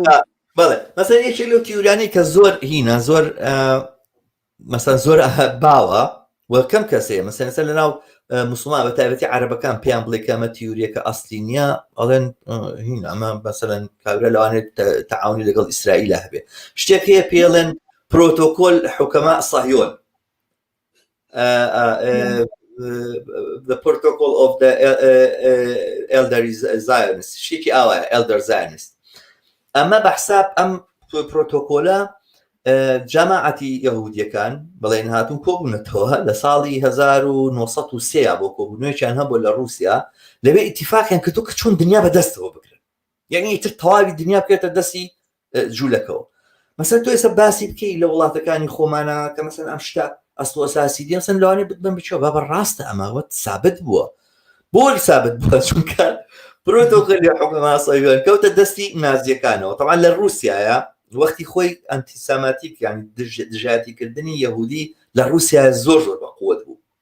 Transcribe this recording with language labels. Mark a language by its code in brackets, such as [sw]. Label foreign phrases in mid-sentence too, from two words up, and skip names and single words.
[ckb] بەڵێ مەسەن یەکێک لەو تیوریانەی کە زۆر هینە زۆر مەسەن زۆر باوە وەکەم کەسەیە مەسەن لە ناو مسلمان بە تایبەتی عەرەبەکان پێیان بڵێ کە ئەمە تیوریەکە ئەسڵی نییە ئەڵێن هین ئەمە مەسەلەن کابرا لەوانێت تەعاونی لەگەڵ ئیسرائیلە هەبێ شتێک هەیە پێڵێن پرۆتۆکۆل حوکەما صهیۆن [en] the protocol of the elder Zionist [ckb] شتێکی ئاوایە [en] elder Zionist [ckb] ئەمە بەحساب ئەم پرۆتۆکۆلە جەماعەتی یەهودیەکان بەڵێن هاتوون کۆبوونەتەوە لە ساڵی 1930 بۆ کۆبوونەوەیان هەبوو لە رووسیا لەوێ ئیتیفاقیان کردو کە چۆن دنیا بەدەستەوە بگرن یعنی ئیتر تەواوی دنیا بکرێتە دەستی جوولەکەوە مەسەن تۆ ئێستا باسی بکەی لە وڵاتەکانی خۆمانە کە مەسەن ئەم شتە ئەسڵ ئەساسی دیسن لەوانێ بن بچەوە بابە ڕاستە ئەماوە سابت بووە بۆ سابت بووە چونکە پرۆتۆکۆلی حوکەما صهیۆن کەوتە دەستی نازیەکانەوە طبعا لە رووسیایە وەختی خۆی ئەنتیسەماتیک یعنی دژاتیکردنی یەهودی لە رووسیا زۆر بەقووت بوو